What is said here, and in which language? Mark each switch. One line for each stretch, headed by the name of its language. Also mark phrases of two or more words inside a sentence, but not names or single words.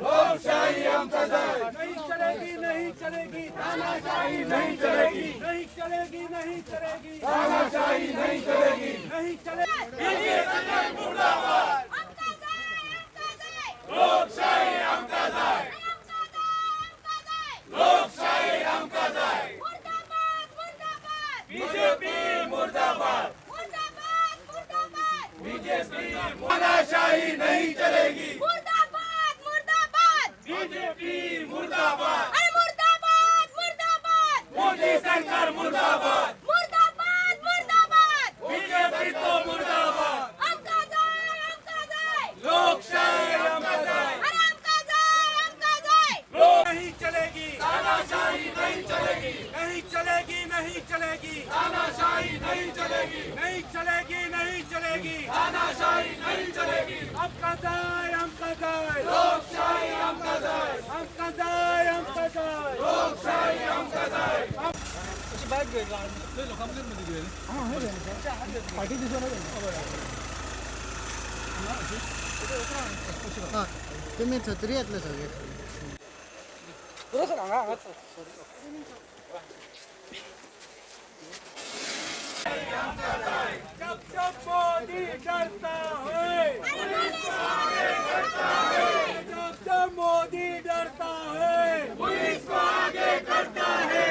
Konkani: लोकशाही आमका जाय
Hindi: नहीं चलेगी नहीं चलेगी तानाशाही नहीं चलेगी नहीं चलेगी नहीं चलेगी तानाशाही नहीं चलेगी नहीं चलेगी बीजेपी मुर्दाबाद
Konkani: हमका जाए लोकशाही आमका जाय लोकशाही आमका जाय
Hindi: मुर्दाबाद मुर्दाबाद बीजेपी मुर्दाबाद मुर्दाबाद मुर्दाबाद बीजेपी तानाशाही नहीं चलेगी मुर्दाबाद मुर्दाबाद बीजेपी मुर्दाबाद अरे मुर्दाबाद मुर्दाबाद मोदी सरकार मुर्दाबाद मुर्दाबाद मुर्दाबाद बीजेपी तो मुर्दाबाद
Konkani: हमका जाए लोकशाही आमका जाय अरे हमका जाए
Hindi: नहीं चलेगी तानाशाही नहीं चलेगी नहीं चलेगी नहीं चलेगी तानाशाही नहीं चलेगी नहीं चलेगी नहीं चलेगी तानाशाही नहीं चलेगी
Konkani: आमका जाय आमका जाय लोकशाही आमका जाय आमका जाय आमका जाय लोकशाही आमका जाय पार्टी हय तुमी थंयतरी येतले सगळे
Hindi: जब जब मोदी डरता है, जब जब मोदी डरता है, पुलिस को आगे करता है।